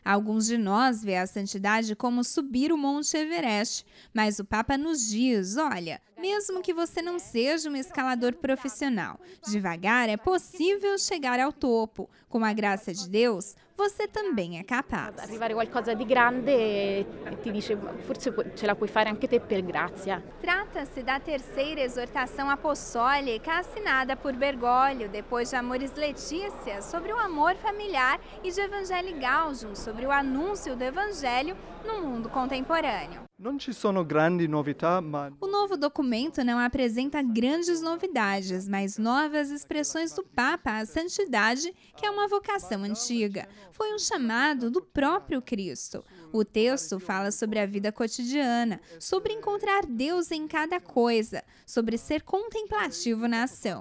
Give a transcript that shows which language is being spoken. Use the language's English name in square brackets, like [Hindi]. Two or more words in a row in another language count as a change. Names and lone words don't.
[Portuguese] Alguns de nós vê a santidade como subir o Monte Everest, mas o Papa nos diz, olha, mesmo que você não seja um escalador profissional, devagar é possível chegar ao topo. Com a graça de Deus, você também é capaz. [Italian] Arrivare a qualcosa di grande e ti dice, forse ce la puoi fare anche te per grazia. [Portuguese] Trata-se da terceira exortação apostólica assinada por Bergoglio, depois de Amoris Laetitia, sobre o amor familiar, e de Evangelii Gaudium, sobre o anúncio do Evangelho no mundo contemporâneo. [Italian] Non ci sono grandi novità, ma [Portuguese] O novo documento não apresenta grandes novidades, mas novas expressões do Papa à santidade, que é uma vocação antiga. Foi um chamado do próprio Cristo. O texto fala sobre a vida cotidiana, sobre encontrar Deus em cada coisa, sobre ser contemplativo na ação.